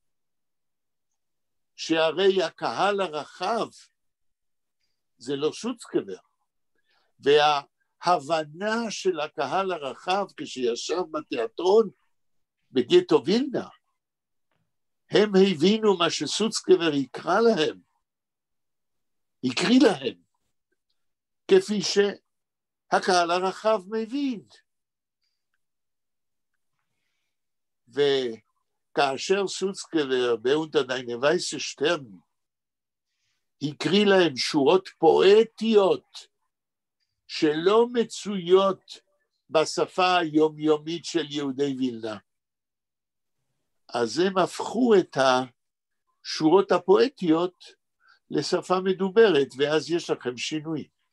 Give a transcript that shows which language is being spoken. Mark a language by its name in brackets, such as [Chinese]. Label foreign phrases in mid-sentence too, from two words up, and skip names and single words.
[Hebrew] שהרי הקהל הרחב זה לא סוצקבר, וההבנה של הקהל הרחב כשישב בתיאטרון בגטו וילנה, הם הבינו מה שסוצקבר יקרא להם, יקריא להם, כפי שהקהל הרחב מבין. וכאשר סוצקבר ב-Unter deine weiße Stern הקריא להם שורות פואטיות שלא מצויות בשפה היומיומית של יהודי וילנה, אז הם הפכו את השורות הפואטיות לשפה מדוברת, ואז יש לכם שינוי.